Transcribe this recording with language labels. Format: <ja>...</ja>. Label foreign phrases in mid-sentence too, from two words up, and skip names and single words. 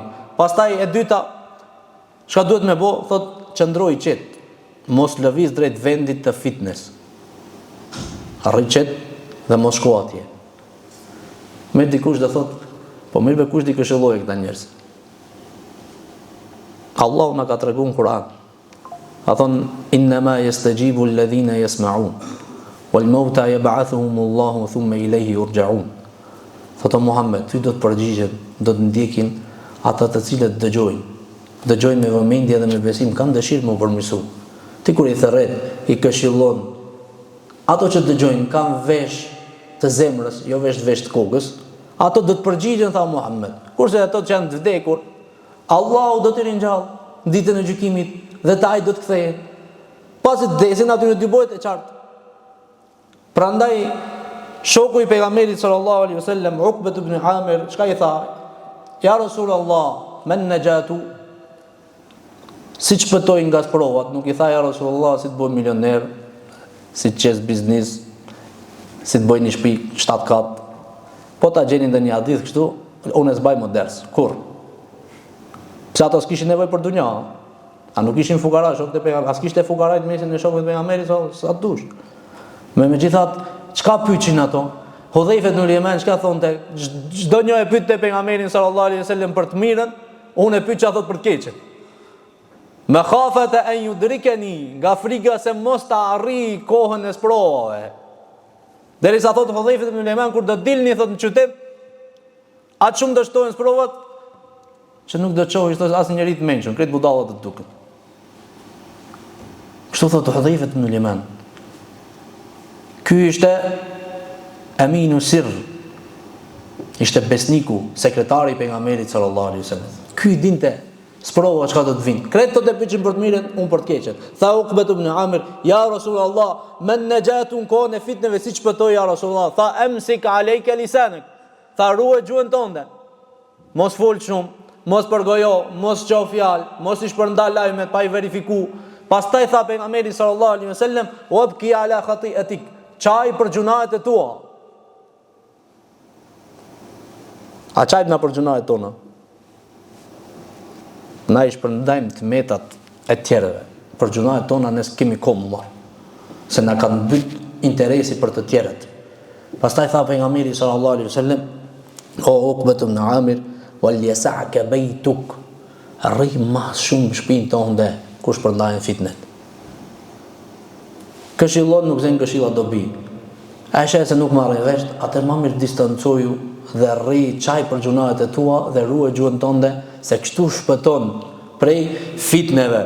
<sq>Pastaj e dyta, çka duhet me bo, thot qëndroj qet, mos lëviz drejt vendit të fitnes. Arri qet dhe mos shko atje. Me dikush dhe thot, po mirë be kush di këshilloj këta njerëz. Allahu na ka treguar në Kur'an. A thonë,</sq> <ar>إنما يستجيب الذين يسمعون والموتى يبعثهم الله ثم إليه يرجعون.</ar> <sq>Thotë Muhammed, ty do të përgjigjen, do të ndjekin ata të cilët dëgjojnë me vëmendje dhe me besim, kanë dëshirë më përmirësu. Ti kur i thërret, i këshillon, ato që dëgjojnë kanë vesh të zemrës, jo vesh të kokës, ato do të përgjigjen, tha Muhammed. Kurse ato që janë të vdekur, Allahu do t'i ringjallë ditën e gjykimit dhe taj do të kthehet. Pasi të desin aty në dy bojët e qartë. Prandaj shoku i pejgamberit</sq> <ar>صلى الله عليه وسلم,</ar> <sq>Uqbah ibn Amir, çka i tha?</sq> <ar>يا رسول الله ما النجاة?</ar> <sq>Si çpëtoj nga provat? Nuk i tha</sq> <ar>يا رسول الله</ar> <sq>si të bëj milioner, si të qes biznes, si të bëj një shtëpi 7 kat. Po ta gjeni ndonjë hadith kështu, unë s'baj më ders. Kur? Pse ato s'kishin nevojë për dunja? A nuk ishin fukara, shokët e pejgamberit, as kishte fukarajt mesin e shokëve të pejgamberit, sa dush. Megjithatë, çka pyetsin ato? Hudhaifa ibn al-Yaman çka thonte? Çdo një e pyet te pejgamberi</sq> <ar>صلى الله عليه وسلم</ar> <sq>për të mirën, unë e pyet çfarë thot për të keqen.</sq> <ar>مخافة أن يدركني,</ar> <sq>nga frika se mos ta arri kohën e sprovave. Derisa thot Hudhaifa ibn al-Yaman kur do dilni thot në qytet, atë shumë dështojnë sprovat që nuk do të çohësh as njëri të mençur, krejt budallat të duket. Kështu thot Hudhaifa ibn al-Yaman. Ky ishte</sq> <ar>أمين سر.</ar> <sq>Ishte besniku, sekretari i pejgamberit</sq> <ar>صلى الله عليه وسلم.</ar> <sq>Ky dinte sprova çka do të vinë. Krejt do të pyetën për të mirën, unë për të keqen. Tha Uqbah ibn Amir,</sq> <ar>يا رسول الله ما النجاة</ar> <sq>kohën e fitneve si çpëtoi</sq> <ar>يا رسول الله. Tha أمسك عليك لسانك.</ar> <sq>Tha ruaj gjuhën tënde. Mos fol shumë, mos përgojo, mos qof fjalë, mos i shpërnda lajmet pa i verifiku. Pastaj tha pejgamberi</sq> <ar>صلى الله عليه وسلم, "وابك على خطيئتك."</ar> <sq>Çaj për gjunahet e tua. A çajt na për gjunahet tona? Na i shpërndajmë të metat e tjerëve. Për gjunahet tona ne s'kemi kohë më. Se na kanë mbyt interesi për të tjerët. Pastaj tha pejgamberi</sq> <ar>صلى الله عليه وسلم,</ar> <sq>"O Uqbah ibn Amir,</sq> <ar>وليسعك بيتك."</ar> <sq>Arri më shumë shtëpinë tënde kur shpërndajnë fitnet. Këshillon nuk zën këshilla dobi. A sheh se nuk marrin vesh, atë më mirë distancoju dhe rri çaj për gjunahet e tua dhe ruaj gjuhën tënde, se kështu shpëton prej fitneve.</sq>